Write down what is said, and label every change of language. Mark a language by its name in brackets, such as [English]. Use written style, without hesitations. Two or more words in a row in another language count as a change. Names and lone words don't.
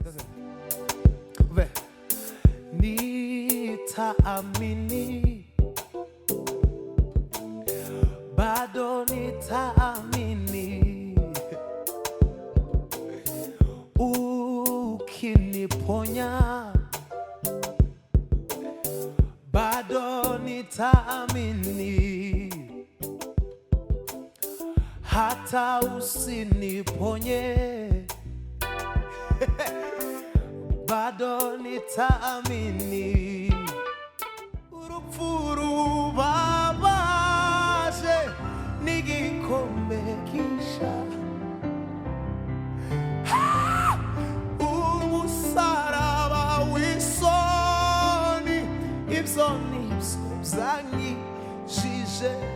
[Swahili] Nitaamini, bado nitaamini, ukiniponya bado nitaamini, hata usiniponye bado nitaamini. [Kinyarwanda] Urupfu rubabaje n'igikombe kisha, umusaraba w'isoni, ibyo byanyijije.